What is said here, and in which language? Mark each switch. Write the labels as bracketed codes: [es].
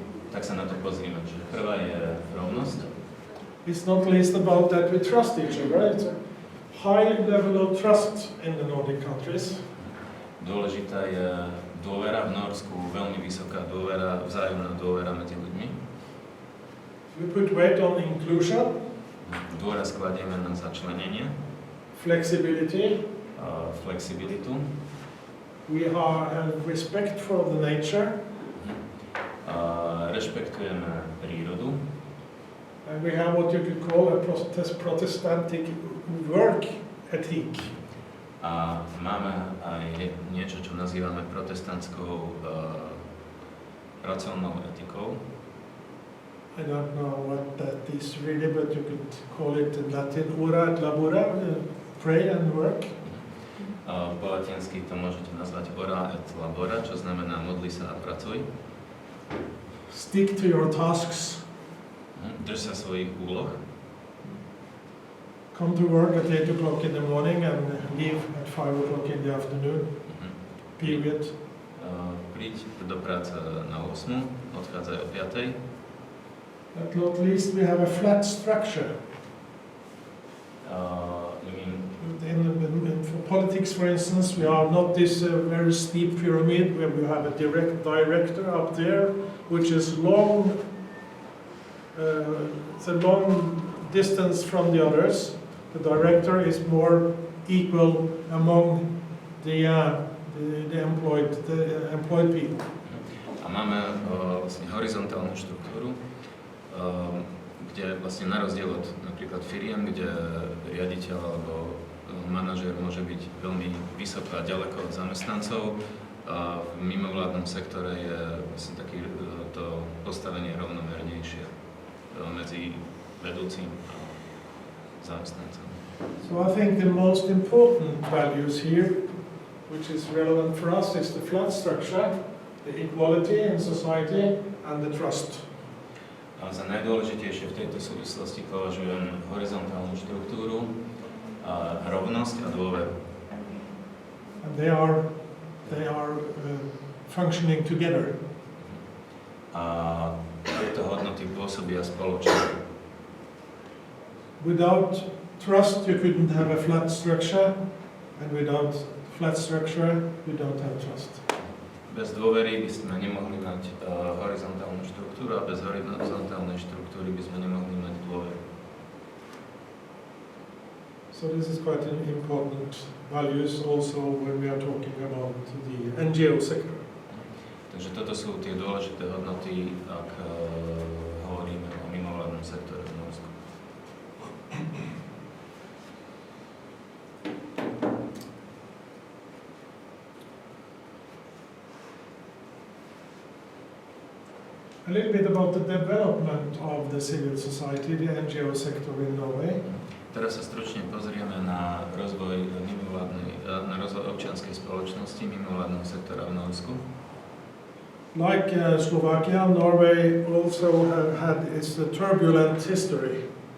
[sk] Tak sa na to pozrieme, že prvá je rovnosť. [en] It's not least about that we trust each other. It's a high level of trust in the Nordic countries. [sk] Dôležitá je dôvera v Norsku, veľmi vysoká dôvera, vzájomná dôvera medzi ľuďmi. [en] We put weight on inclusion. [sk] Dôraz kladieme na začlenenie. [en] Flexibility. [sk] Flexibilitu. [en] We have respect for the nature. [sk] Rešpektujeme prírodu. [en] And we have what you could call a Protestantic work ethic. [sk] A máme aj niečo, čo nazývame protestantskou pracovnou etikou. [en] I don't know what that is really, but you could call it in Latin [la] ora et labora, [en] pray and work. [sk] Po latinsky to môžete nazvať [la] ora et labora, [sk] čo znamená modli sa a pracuj. [en] Stick to your tasks. [sk] Drž sa svojich úloh. [en] Come to work at 8 o'clock in the morning and leave at 5 o'clock in the afternoon. Period. [sk] Príď do práce na 8, odchádzaj o 5. [en] At not least we have a flat structure. You mean? For politics, for instance, we are not this very steep pyramid where we have a director up there, which is long. It's a long distance from the others. The director is more equal among the employed people. [sk] A máme vlastne horizontálnu štruktúru, kde vlastne na rozdiel od napríklad firiem, kde riaditeľ alebo manažér môže byť veľmi vysoko a ďaleko od zamestnancov, v mimovládnom sektore je vlastne také to postavenie rovnomernejšie medzi vedúcim a zamestnancom. [en] So I think the most important values here, which is relevant for us, is the flat structure, the equality in society and the trust. [sk] A za najdôležitejšie v tejto súvislosti považujem horizontálnu štruktúru, rovnosť a dôveru. [en] And they are functioning together. [sk] A tieto hodnoty pôsobia spoločne. [en] Without trust, you couldn't have a flat structure, and without flat structure, you don't have trust. [sk] Bez dôvery by sme nemohli mať horizontálnu štruktúru a bez horizontálnej štruktúry by sme nemohli mať dôveru. [en] So this is quite an important values also when we are talking about the NGO sector. [sk] Takže toto sú tie dôležité hodnoty, ak hovoríme o mimovládnom sektore v Norsku. [en] A little bit about the development of the civil society, the NGO sector in Norway. [sk] Teraz sa stručne pozrieme na rozvoj občianskej spoločnosti mimovládneho sektora v Norsku. [en] Like Slovakia, Norway also had its turbulent history.